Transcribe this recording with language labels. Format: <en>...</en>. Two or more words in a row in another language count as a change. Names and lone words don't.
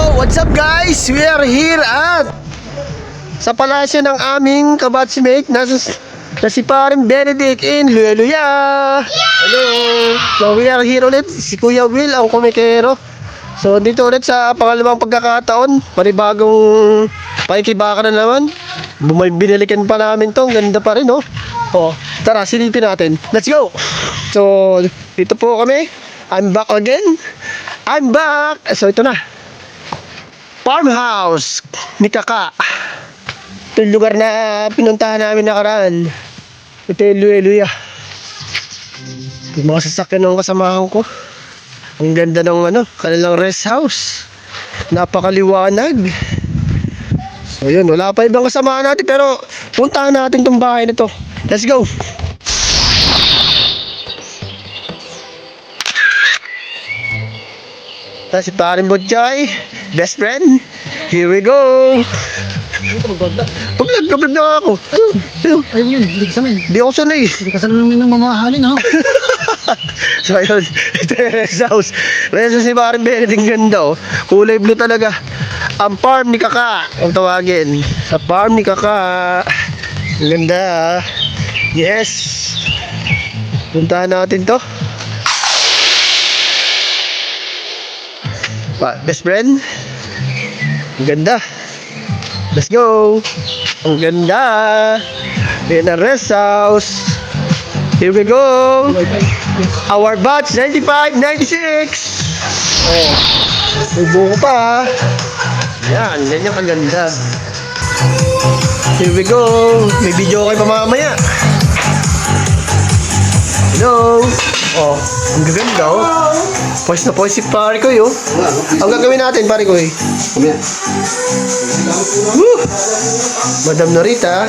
<en>What's up guys? We are here at</en> <tl>sa palasyo ng aming kabatchmate na si Paring Benedict in Luya. Hello!</tl> <en>So we are here</en> <tl>ulit, si Kuya Will ang kumikero. So dito ulit sa pangalawang pagkakataon, panibagong pakikibaka na naman. Binalikan pa namin to, ganda pa rin oh. Oh, tara silipin natin.</tl> <en>Let's go!</en> <tl>So dito po kami,</tl> <en>I'm back again. I'm back!</en> <tl>So ito na, farmhouse ni Kaka. Ito yung lugar na pinuntahan namin nakaraan. Ito yung Luya. Yung mga sasakyan ng kasamahan ko. Ang ganda ng kanilang rest house. Napakaliwanag. So yun, wala pa ibang kasamahan natin pero puntahan natin tong bahay na to.</tl> <en>Let's go!</en> <tl>Si Paring Butchay,</tl> <en>best friend. Here we go.</en> <tl>Paglag na ako. Ayun yun, hindi ka sanay. Di ako sanay. Hindi ka sanay ng mamahalin ha. So ayun, ito yung</tl> <en>rest house. Rest house</en> <tl>ni Paring Benedict, ganda oh. Kulay blue talaga. Ang farm ni Kaka, ang tawagin. Sa farm ni Kaka. Ang ganda. Yes. Puntahan natin to.</tl> <en>Best friend.</en> <tl>Ang ganda.</tl> <en>Let's go.</en> <tl>Ang ganda.</tl> <en>In a rest house. Here we go. Our batch 95, 96. Oh.</en> <tl>May buko pa. Yan, ganyan kaganda.</tl> <en>Here we go.</en> <tl>May video kayo pa mamaya. Hello. Oh, ang gaganda oh. Poise na poise si pare ko yun. Ang gagawin natin pare ko eh. Madam Norita.</tl>